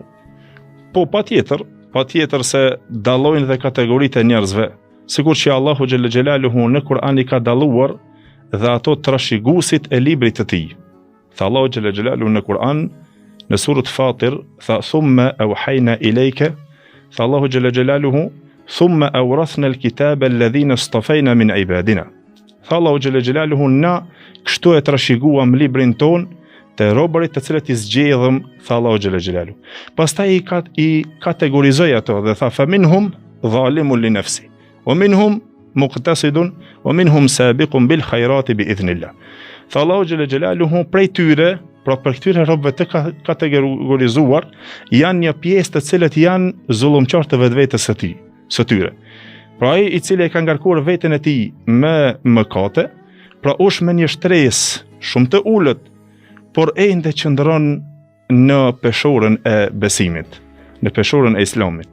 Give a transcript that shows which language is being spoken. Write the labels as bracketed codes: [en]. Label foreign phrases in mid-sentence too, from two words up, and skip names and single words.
[sq] Po patjetër se dallojnë dhe kategoritë e njerëzve, sikur që Allahu [ar] جل جلاله [sq] në Kur'an i ka dalluar dhe ato trashëguesit e librit të tij. Tha Allahu [ar] جل جلاله [sq] në Kur'an në surën Fatir, tha [ar] ثم أوحينا إليك, [sq] tha Allahu [ar] جل جلاله ثم أورثنا الكتاب الذين اصطفينا من عبادنا. [sq] Tha Allahu [ar] جل جلاله [sq] na kështu e trashëguam librin ton të robërit të cilët i zgjedhëm, tha Allahu [ar] جل جلاله. [sq] Pastaj i kategorizoi ato dhe tha [ar] فمنهم ظالم لنفسه ومنهم مقتصد ومنهم سابق بالخيرات بإذن الله. [sq] Tha Allahu [ar] جل جلاله [sq] prej tyre, Pra për këtyre robëve të kategorizuar janë një pjesë të cilët janë zullumqtar të vetvetes së tyre. Pra ai i cili e ka ngarkuar veten e tij me mëkate, pra është me një shtresë shumë të ulët, por ende qëndron në peshorën e besimit, në peshorën e Islamit.